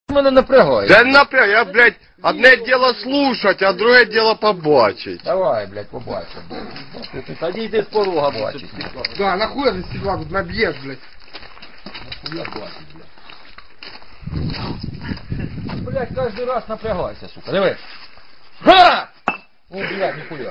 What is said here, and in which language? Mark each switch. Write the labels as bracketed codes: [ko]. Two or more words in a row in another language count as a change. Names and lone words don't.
[uk] мене напрягаєш? Да напряг, я, блядь, одне [ru] дело слушать, [uk] а друге дело побачить. Давай, блядь, побачимо. Тоді йди з порога бачить. [ru] Да, нахуй за седла, тут набьешь, блядь. [uk] Нахуя бачить, блядь. Блядь, кожен раз напрягайся, сука. Диви. Ха! О, блядь, ніхуя.